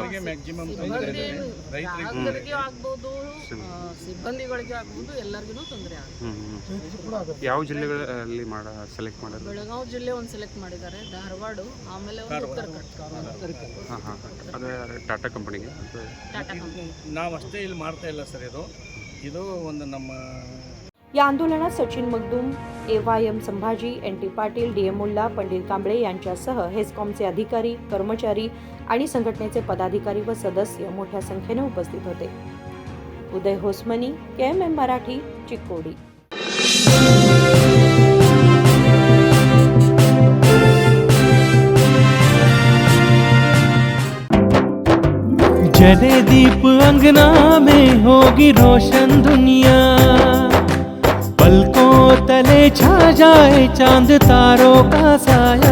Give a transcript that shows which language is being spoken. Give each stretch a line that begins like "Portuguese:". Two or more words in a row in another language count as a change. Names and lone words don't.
Kannada: ಗ್ರಾಹಕರಿಗೆ ಆಗ್ಬೋದು, ಸಿಬ್ಬಂದಿಗಳಿಗೆ ಆಗ್ಬೋದು, ಎಲ್ಲರಿಗೂ ತೊಂದರೆ ಆಗುತ್ತೆ. ಯಾವ ಜಿಲ್ಲೆಗಳಲ್ಲಿ ಸೆಲೆಕ್ಟ್ ಮಾಡೋದು? ಬೆಳಗಾವಿ ಜಿಲ್ಲೆ ಒಂದು ಸೆಲೆಕ್ಟ್ ಮಾಡಿದ್ದಾರೆ, ಧಾರವಾಡ, ಆಮೇಲೆ ಒಂದು ಉತ್ತರ ಕರ್ನಾಟಕ. ಅದು ಟಾಟಾ ಕಂಪನಿಗೆ. ಟಾಟಾ ಕಂಪನಿ ನಾವು ಅಷ್ಟೇ ಇಲ್ಲಿ ಮಾಡ್ತಾ ಇಲ್ಲ ಸರ್. ಇದು ಒಂದು ನಮ್ಮ
Marathi: या आंदोलनात सचिन मगदूम, AYM संभाजी, NT पाटील, DM मुल्ला, पंडित कांबळे यांच्यासह हेस्कॉमचे अधिकारी, कर्मचारी आणि संघटनेचे पदाधिकारी व सदस्य मोठ्या संख्येने उपस्थित होते. उदय होसमनी, KMM मराठी, चिकोडी.
Hindi: जले दीप अंगना में होगी रोशन दुनिया, पलकों तले छा जाए चांद तारों का साया,